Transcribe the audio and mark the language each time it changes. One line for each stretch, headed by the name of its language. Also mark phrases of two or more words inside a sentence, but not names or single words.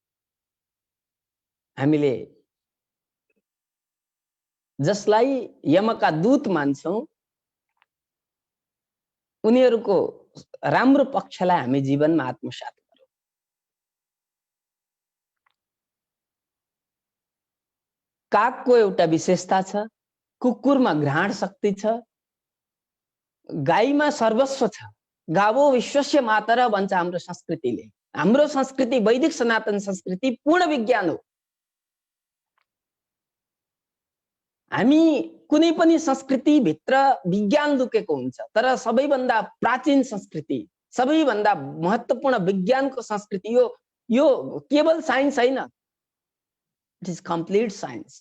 Nepali: हामीले जसलाई यमका दूत मान्छौं, उनीहरूको राम्रो पक्षलाई हामी जीवनमा आत्मसात गरौँ। कागको एउटा विशेषता छ, कुकुरमा घ्राण शक्ति छ, गाईमा सर्वस्व छ।
Sanskrit: गावो विश्वस्य मातरः
Nepali: भन्छ हाम्रो संस्कृतिले। हाम्रो संस्कृति वैदिक सनातन संस्कृति पूर्ण विज्ञान हो। हामी कुनै पनि संस्कृति भित्र विज्ञान लुकेको हुन्छ, तर सबैभन्दा प्राचीन संस्कृति, सबैभन्दा महत्त्वपूर्ण विज्ञानको संस्कृति यो केवल साइन्स हैन,
English: it is complete science.